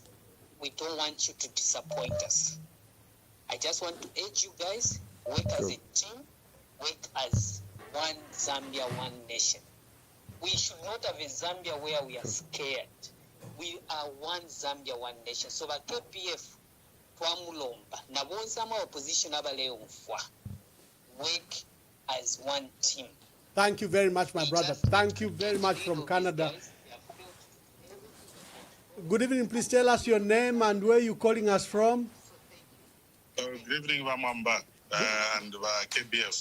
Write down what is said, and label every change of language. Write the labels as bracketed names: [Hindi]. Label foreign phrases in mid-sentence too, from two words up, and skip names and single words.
[English] We don't want you to disappoint us. I just want to urge you guys, work as a team, work as one Zambia, one nation. We should not have a Zambia where we are scared. We are one Zambia, one nation. So by [Bemba] KPF, twamulomba na bonsama opposition abale umfwa, [English] work as one team. Thank you very much, my brother. Thank you very much from Canada. Good evening. Please tell us your name and where you're calling us from. Good evening, Mwamba and KBF.